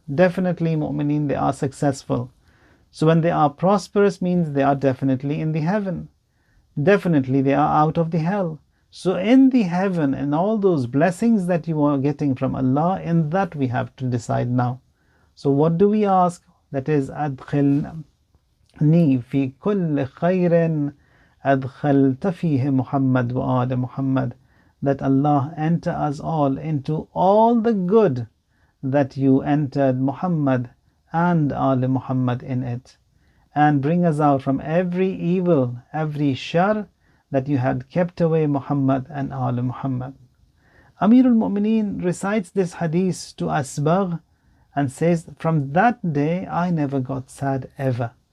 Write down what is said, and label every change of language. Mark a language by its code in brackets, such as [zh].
[en] Definitely mu'mineen, they are successful. So when they are prosperous means they are definitely in the heaven. Definitely they are out of the hell. So in the heaven and all those blessings that you are getting from Allah, in that we have to decide now. So what do we ask? That is, [ar] أدخلني في كل خير أدخلت فيه محمد وآل محمد. [en] That Allah enter us all into all the good that you entered Muhammad and Ali Muhammad in it, and bring us out from every evil, every shar, that you had kept away Muhammad and Al Muhammad. Amirulmomineen recites this hadith to Asbagh and says, from that day I never got sad ever.